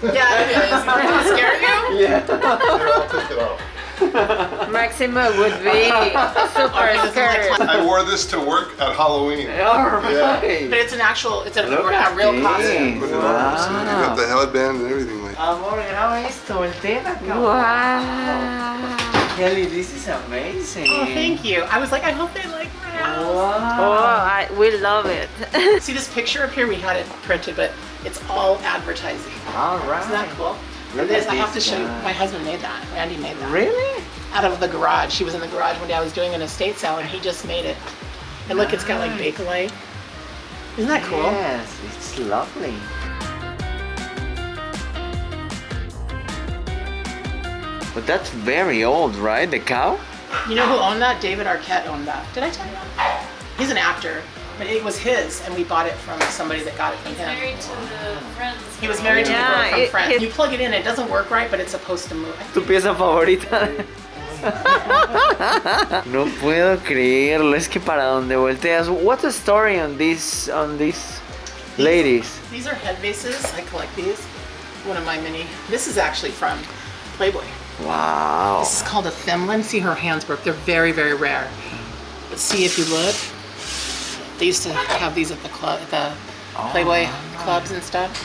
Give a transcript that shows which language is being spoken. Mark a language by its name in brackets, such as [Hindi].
[English] Yeah, it is. Does it scare you? Yeah. Here, I'll take it off. Maxima would be super scared. I wore this to work at Halloween. All right. But it's an actual, it's a Look at real this. costume. Put it on. See, you got the headband and everything. Like. [Spanish] Amor, graba esto, voltea la cámara. [English] Wow. Kelly, this is amazing. Oh, thank you. I was like, I hope they like my house. Wow. We love it. See this picture up here? We had it printed, but it's all advertising. All right. Isn't that cool? Look And this, at I have to this show you. guy. My husband made that. Randy made that. Really? Out of the garage. He was in the garage one day. I was doing an estate sale, and he just made it. And look, it's got like Bakelite. Isn't that cool? Yes, it's lovely. But that's very old, right? The cow? You know who owned that? David Arquette owned that. Did I tell you that? He's an actor, but it was his, and we bought it from somebody that got it from him. Married to the friends. He was married to the Yeah, girl from Friends. it- You plug it in, it doesn't work right, but it's supposed to move. [Spanish] ¿Tu pieza favorita? No puedo creerlo, es que para donde volteas. [English] What's the story on these ladies? These are head vases. I collect these. One of my many. This is actually from Playboy. Wow. This is called a thimblin. See, her hands broke. They're very, very rare. But see, if you look, they used to have these at the club, at the Playboy clubs and stuff.